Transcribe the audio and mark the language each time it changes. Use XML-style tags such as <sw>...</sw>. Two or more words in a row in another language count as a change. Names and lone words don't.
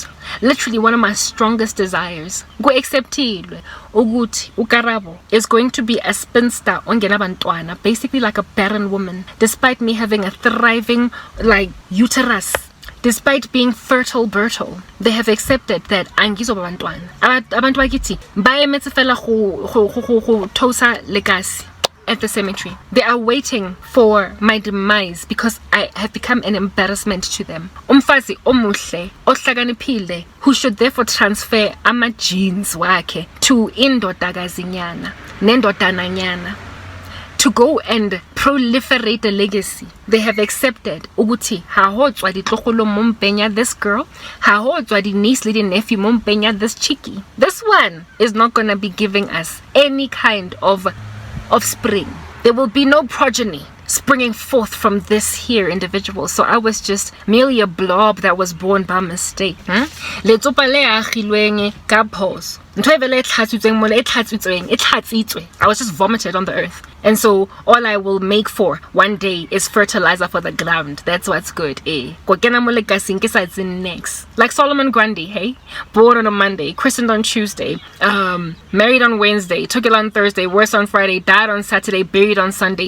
<en>Literally one of my strongest desires.</en> <zu>Go acceptilwe ukuthi ukarabo</zu> <en>is going to be a spinster ongenabantwana, basically like a barren woman, despite me having a thriving like uterus. Despite being fertile, they have accepted that</en> <zu>angizoba bantwana. Abantu bakithi</zu> <st>baemetse fela go thosa legacy</st> <en>at the cemetery. They are waiting for my demise because I have become an embarrassment to them.</en> <zu>Umfazi omuhle ohlakaniphile</zu> <en>who should therefore transfer</en> <zu>ama genes wakhe</zu> <en>to</en> <zu>indodakazinyana nendodananyana</zu> <en>to go and proliferate a legacy. They have accepted</en> <st>ukuthi ha ho tswa ditlogolo mo mpenya</st> <en>this girl,</en> <st>ha ho tswa di niece le di nephew mo mpenya</st> <en>this chickie. This one is not gonna be giving us any kind of offspring. There will be no progeny springing forth from this here individual. So I was just merely a blob that was born by mistake.</en> <st>Letsopa le agilweng ka phoso.</st> <en>I was just vomited on the earth. And so all I will make for one day is fertilizer for the ground. That's what's good, eh? Next. Like Solomon Grundy, hey? Born on a Monday, christened on Tuesday, married on Wednesday, took it on Thursday, worse on Friday, died on Saturday, buried on Sunday.</en>